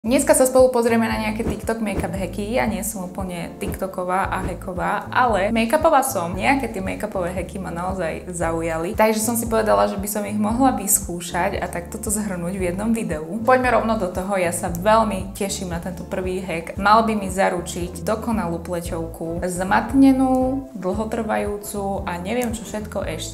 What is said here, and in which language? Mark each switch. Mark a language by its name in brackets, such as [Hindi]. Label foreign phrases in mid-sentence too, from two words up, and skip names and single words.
[Slovak] Dneska sa spolu pozrieme na nejaké TikTok make-up hacky. Ja nie som úplne TikToková a hacková, ale make-upová som. Nejaké tie make-upové hacky ma naozaj zaujali. Takže som si povedala, že by som ich mohla vyskúšať a tak toto zhrnúť v jednom videu. Poďme rovno do toho. Ja sa veľmi teším na tento prvý hack. Mal by mi zaručiť dokonalú pleťovku, zmatnenú, dlhotrvajúcu a neviem čo všetko ešte.